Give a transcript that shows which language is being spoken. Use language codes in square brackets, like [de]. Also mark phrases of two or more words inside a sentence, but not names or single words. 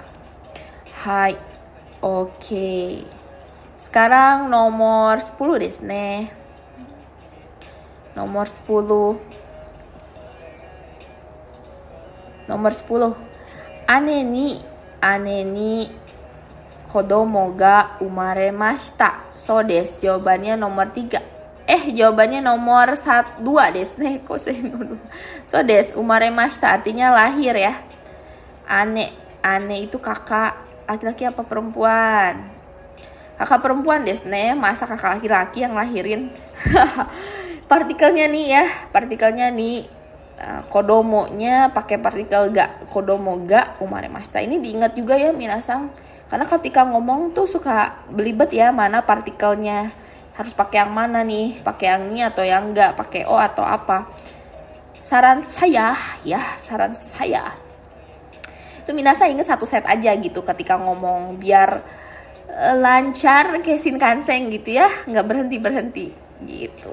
[id] Hai. Oke. Sekarang nomor 10 [ja] ですね. Nomor 10. 姉に子供が生まれました. そうです, [id] jawabannya nomor 3. Jawabannya nomor 2 [ja] ですね. [id] Kok saya nuduh? [ja] そうです, [id] umaremashita artinya lahir ya. Ane itu kakak laki-laki apa perempuan? Kakak perempuan [ja] ですね. [id] Masa kakak laki-laki yang lahirin? Partikelnya nih. Kodomonya pakai partikel ga, [ja] 子供が生まれました. [id] Ini diingat juga ya minasang, karena ketika ngomong tuh suka belibet ya, mana partikelnya, harus pakai yang mana nih, pakai yang ini atau yang enggak, pakai o atau apa. Saran saya itu minasang ingat 1 set aja gitu ketika ngomong, biar lancar kayak Shinkansen gitu ya, nggak berhenti gitu.